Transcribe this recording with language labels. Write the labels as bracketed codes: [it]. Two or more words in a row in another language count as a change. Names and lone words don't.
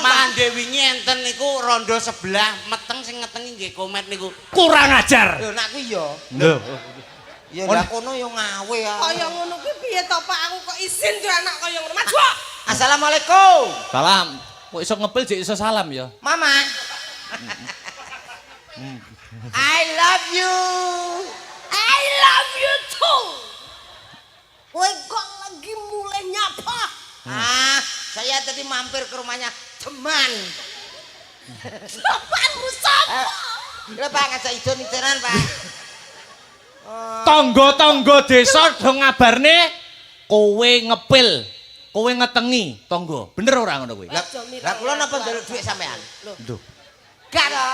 [jv] Mande wingi enten niku rondo sebelah meteng sing ngetengi nggih komet niku. Kurang ajar. Lho nak kuwi ya. Lho. Ya lah kono ya ngawe ya. Kaya ngono kuwi piye to Pak? Aku kok izin duwe anak kaya ngono. Maju. Assalamualaikum. Salam. Kok iso ngepil jek iso salam ya? [en] Mama. I love you. I love you too. [jv] Kowe kok lagi mulai nyapa? [id] Saya tadi mampir ke rumahnya teman. Apaan sapa? [jv] Lha Pak ngajak idon-idonan, Pak. Tangga-tangga desa do ngabarne kowe ngepil, kowe ngetengi tangga. Bener ora ngono kuwi? Lah kula napa njaluk dhuwit sampean? Lho. Gak to.